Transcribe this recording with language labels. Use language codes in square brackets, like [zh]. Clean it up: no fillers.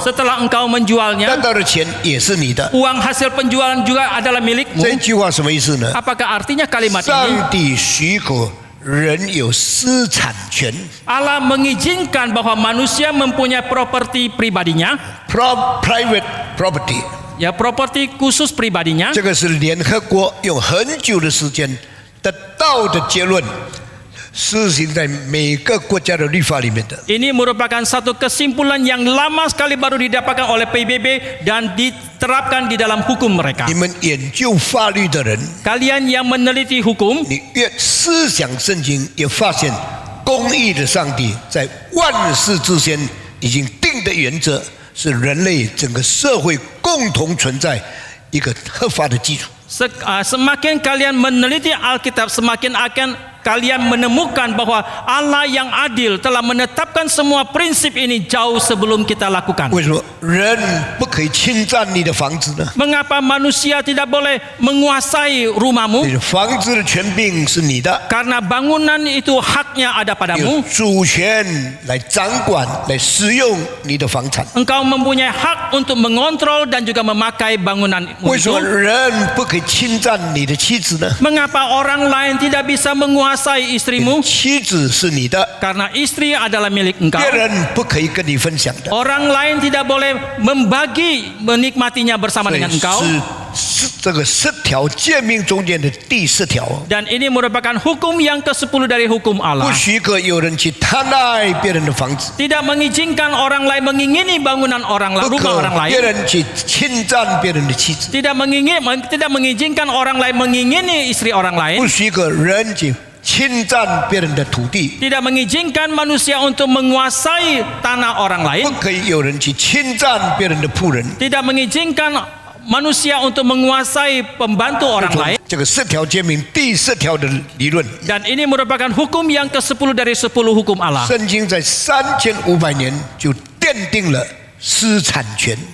[id] Setelah engkau [zh] 得 [id] menjualnya, [zh] 到的钱也是你的。 [id] uang hasil penjualan juga adalah milikmu. [zh] 这句话什么意思呢？ [id] Apakah artinya kalimat ini? [zh] 上帝许可人有私产权 [id] Allah mengizinkan bahwa manusia mempunyai properti pribadinya, [en] （private property）。 [id] ya properti khusus pribadinya. [zh] 这个是联合国用很久的时间得到的结论，施行在每个国家的律法里面的。 [id] Ini merupakan satu kesimpulan yang lama sekali baru didapatkan oleh PBB dan diterapkan di dalam hukum mereka. [zh] 你们研究法律的人， [id] Kalian yang meneliti hukum, [zh] 你越思想圣经，也发现公义的上帝在万事之先已经定的原则，是人类整个社会共同存在一个合法的基础。 [id] semakin kalian meneliti Alkitab, semakin akan kalian menemukan bahwa Allah yang adil telah menetapkan semua prinsip ini jauh sebelum kita lakukan. [zh] 为什么人不可以侵占你的房子呢？ [id] Mengapa manusia tidak boleh menguasai [zh] 你 [id] rumahmu? [zh] 的房子的权柄是你的， [id] Karena bangunan itu haknya ada [zh] 有 [id] padamu. [zh] 主权来掌管、来使用你的房产。 [id] Engkau mempunyai hak untuk mengontrol dan juga memakai bangunanmu [zh] 为什么 [id] itu. [zh] 人不可以侵占你的妻子呢？ [id] Mengapa orang lain tidak bisa menguasai istrimu? [zh] 妻子是你的， [id] Karena istri adalah milik engkau. [zh] 别人不可以跟你分享的。 [id] Orang lain tidak boleh membagi menikmatinya bersama [zh] 所以 [id] dengan engkau. [zh] 是这个10条诫命中间的第10条， [id] Dan ini merupakan hukum yang ke-10 dari hukum [zh] 不 [id] Allah. [zh] 许可有人去贪爱别人的房子， [id] Tidak mengizinkan orang lain mengingini bangunan orang lain, [zh] 不 [id] rumah [zh] 可 [id] orang [zh] 别 [id] lain. [zh] 人去侵占别人的妻子， [id] Tidak mengizinkan orang lain mengingini istri orang [zh] 不 [id] lain. [zh] 许可人去侵占别人的土地， [id] tidak mengizinkan manusia untuk menguasai tanah orang [zh] 不 [id] lain, [zh] 可以有人去侵占别人的仆人。 [id] tidak mengizinkan manusia untuk menguasai pembantu orang lain. [zh] 这个10条诫命第10条的理论， [id] Dan ini merupakan hukum yang ke-10 dari 10 hukum Allah. [zh] 圣经在3500年就奠定了私产权。